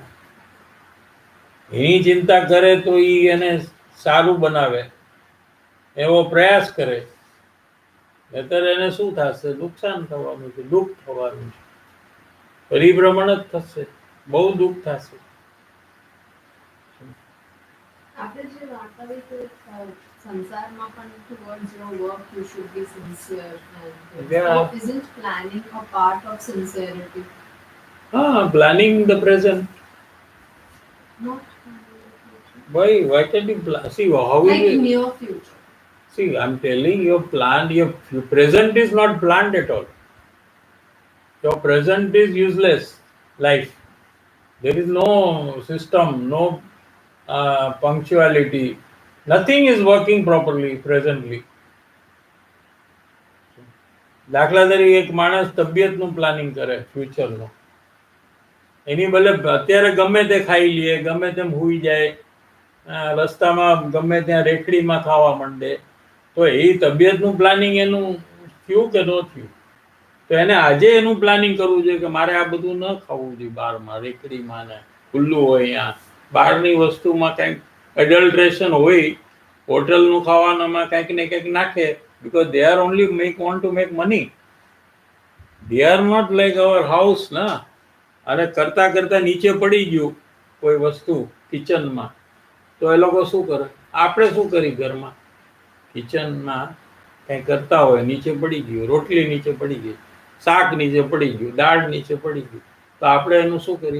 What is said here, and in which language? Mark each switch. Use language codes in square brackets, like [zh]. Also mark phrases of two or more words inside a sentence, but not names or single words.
[gu] એની ચિંતા કરે તો એને સારું બનાવે એવો પ્રયાસ કરે, નહીતર એને શું થશે? નુકસાન થવાનું છે, દુઃખ થવાનું છે, પરિભ્રમણ જ થશે, બહુ દુઃખ થશે. આપણે જે વાત કરી કે સંસારમાં પણ [en] towards your work you should be sincere and Yeah. so isn't planning a part of sincerity? Planning the present. Not Why can't you see how like is it? near future. See, I'm telling you, your present is not planned at all. Your present is useless life. There is no system, no punctuality. Nothing is working properly presently. [gu] દાખલા તરીકે એક માણસ તબિયતનું પ્લાનિંગ કરે ફ્યુચરનું, એની બદલે અત્યારે ગમે તે ખાઈ લે, ગમે તેમ હુઈ જાય, રસ્તામાં ગમે ત્યાં રેખડીમાં ખાવા માંડે, તો એ તબિયતનું પ્લાનિંગ એનું થયું કે ન થયું? તો એને આજે એનું પ્લાનિંગ કરવું જોઈએ કે મારે આ બધું ન ખાવું જોઈએ, બહારમાં રેકડીમાં ને ખુલ્લું હોય અહીંયા બહારની વસ્તુમાં કંઈક એડલ્ટ્રેશન હોય, હોટલનું ખાવાનામાં કંઈક ને કંઈક નાખે, [en] because they are only want to make money. They are not like our house ના. [gu] અને કરતા કરતા નીચે પડી ગયું કોઈ વસ્તુ કિચનમાં, તો એ લોકો શું કરે? આપણે શું કરી ઘરમાં? કિચનમાં કંઈ કરતા હોય, નીચે પડી ગયું, રોટલી નીચે પડી ગઈ, શાક નીચે પડી ગયું, દાળ નીચે પડી ગયું, તો આપણે એનું શું કરીએ?